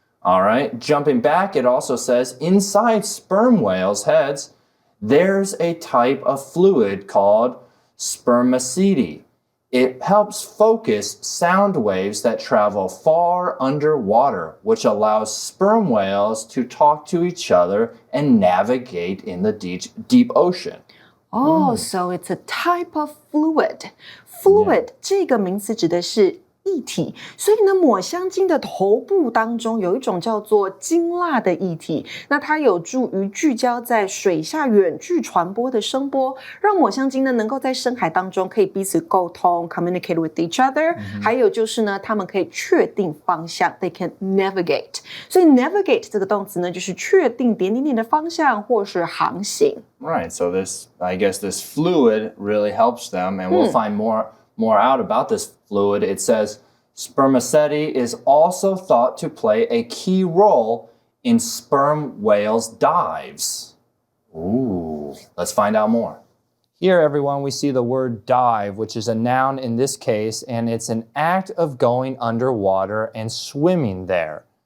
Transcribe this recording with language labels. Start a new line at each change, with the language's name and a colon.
English: All right, jumping back, it also says inside sperm whales' heads, there's a type of fluid called Spermaceti. It helps focus sound waves that travel far underwater, which allows sperm whales to talk to each other and navigate in the deep ocean. Oh, so it's a type of fluid.
Chinese: Fluid 这个名词指的是液体，所以呢，抹香鲸的头部当中有一种叫做鲸蜡的液体，那它有助于聚焦在水下远距传播的声波，让抹香鲸呢能够在深海当中可以彼此沟通
English: communicate with each other，
Chinese: 还有就是呢，它们可以确定方向
English: they can navigate。
Chinese: 所以 navigate 这个动词呢，就是确定点点点的方向或是航行。
English: Right, so I guess this fluid really helps them, and we'll find more out about this fluid. It says Spermaceti is also thought to play a key role in sperm whales' dives. Ooh, let's find out more. Here, everyone, we see the word dive, which is a noun in this case, and it's an act of going underwater and swimming there.